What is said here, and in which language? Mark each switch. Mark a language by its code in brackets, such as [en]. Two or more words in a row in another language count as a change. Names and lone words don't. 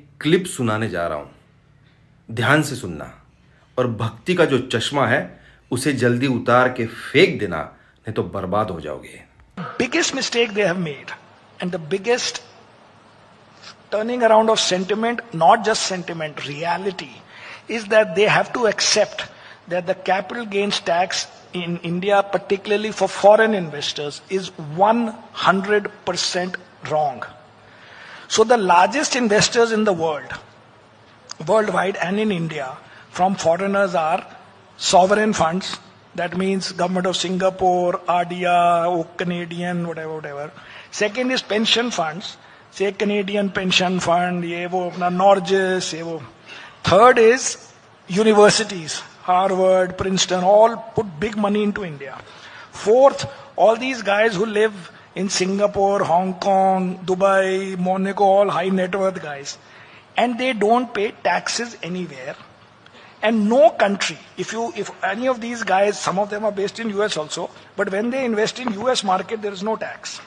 [hi] क्लिप सुनाने जा रहा हूं, ध्यान से सुनना और भक्ति का जो चश्मा है उसे जल्दी उतार के फेंक देना, नहीं तो बर्बाद हो जाओगे। [en] Biggest mistake they have made, and the biggest turning around of sentiment, not just sentiment, reality, is that they have to accept that the capital gains tax in India, particularly for foreign investors, is 100% wrong. So the largest investors in the world, worldwide and in India, from foreigners are sovereign funds. That means government of Singapore, RDA, Canadian, whatever. Second is pension funds. Say Canadian pension fund, [hi] ये वो अपना Norges, ये वो. [en] Third is universities, Harvard, Princeton, all put big money into India. Fourth, all these guys who live in Singapore, Hong Kong, Dubai, Monaco, all high net worth guys. And they don't pay taxes anywhere. And no country, if any of these guys, some of them are based in US also, but when they invest in US market, there is no tax.